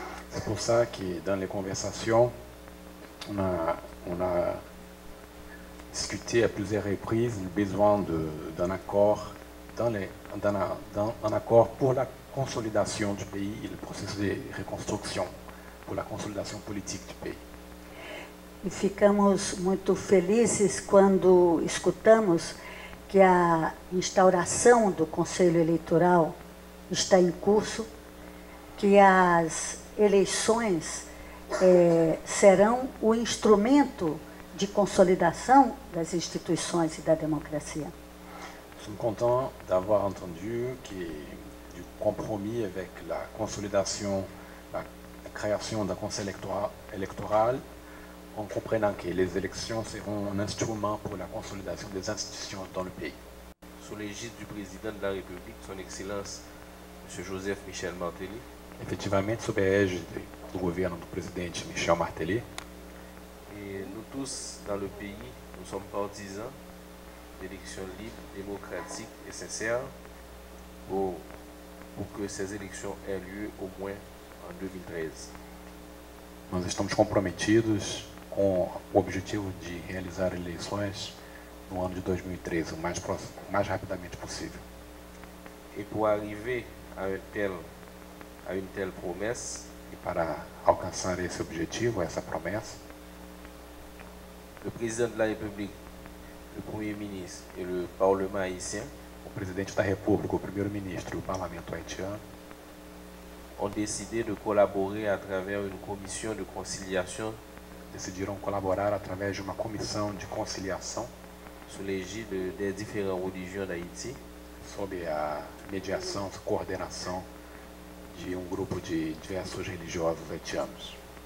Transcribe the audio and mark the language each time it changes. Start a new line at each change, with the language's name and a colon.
French: C'est pour ça que dans les conversations, on a discuté à plusieurs reprises le besoin d'un accord, un accord pour la consolidation du pays et le processus de reconstruction, pour la consolidation politique du pays.
Portuguese: E ficamos muito felizes quando escutamos que a instauração do Conselho Eleitoral está em curso, que as eleições serão o instrumento de consolidação das instituições e da democracia.
French: Nous sommes contents d'avoir entendu du compromis avec la consolidation, la création d'un conseil électoral, en comprenant que les élections seront un instrument pour la consolidation des institutions dans le pays. Sous l'égide du président de la République, son Excellence, M. Joseph Michel Martelly.
Portuguese: Efetivamente, sob a égide do governo do presidente Michel Martelly.
French: Et nous tous, dans le pays, nous sommes partisans d'élections libres, démocratiques et sincères pour que ces élections aient lieu au moins en 2013.
Portuguese: Nós estamos comprometidos com o objetivo de realizar eleições no ano de 2013, o mais rapidamente possível.
French: Et pour arriver à une telle promesse,
Portuguese: e para alcançar esse objetivo, essa promessa,
French: le président de la République, le Premier ministre et le Parlement haïtien,
Portuguese: o presidente da República, o primeiro-ministro e o parlamento haitiano,
French: ont décidé de collaborer à travers une commission de conciliation,
Portuguese: decidiram colaborar através de uma comissão de conciliação
French: sous l'égide des différentes religions d'Haïti,
Portuguese: sob a mediação, coordenação de um grupo de diversos religiosos haitianos,